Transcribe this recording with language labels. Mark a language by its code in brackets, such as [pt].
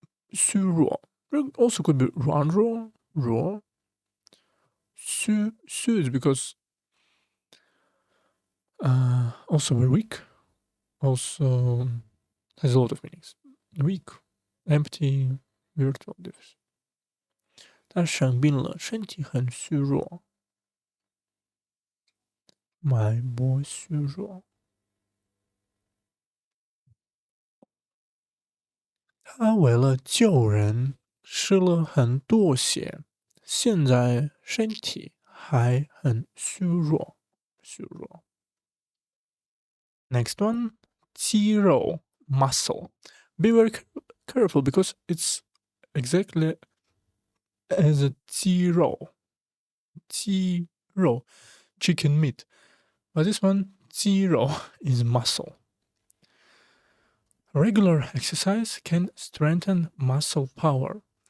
[en] 虚弱 also could be raw. 虚 is because also very weak. Also has a lot of meanings. Weak, empty, virtual. [zh] 他生病了，身体很虚弱，脉搏虚弱。他为了救人失了很多血，现在身体还很虚弱。 [en] Next one, 肌肉 muscle. Be very careful because it's exactly as a 肌肉 chicken meat. But this one 肌肉 is muscle. Regular exercise can strengthen muscle power.